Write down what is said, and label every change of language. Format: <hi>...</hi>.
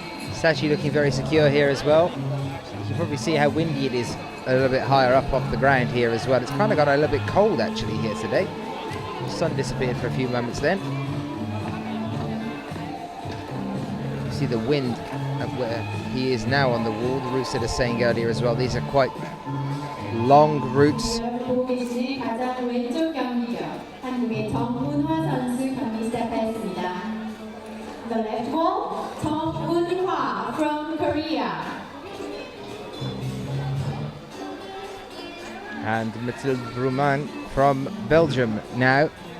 <en>It's actually looking very secure here as well. You can probably see how windy it is a little bit higher up off the ground here as well. It's kind of got a little bit cold actually here today. The sun disappeared for a few moments then. You see the wind at where he is now on the wall. The routes that are saying earlier as well. These are quite long routes.</en> <ko>보고 계신 가장 왼쪽 경기죠. 한국의 정문화 선수 경기 시작하였습니다.</ko> <en>The left wall, 정문화 from Korea. And Mathilde Bruman from Belgium now.</en>